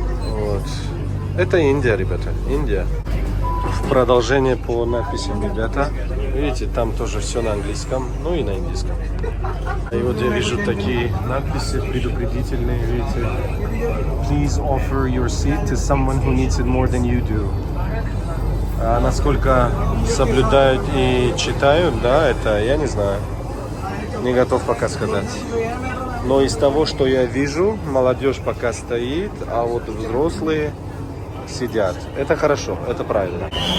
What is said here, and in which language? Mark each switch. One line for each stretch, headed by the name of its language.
Russian: Вот. Это Индия, ребята. Индия. В продолжение по надписям, ребята. Видите, там тоже все на английском, ну и на индийском. И вот я вижу такие надписи предупредительные, видите.
English: Please offer your seat to someone who needs it more than you do.
Russian: А насколько соблюдают и читают, да, это я не знаю. Не готов пока сказать. Но из того, что я вижу, молодежь пока стоит, а вот взрослые сидят. Это хорошо, это правильно.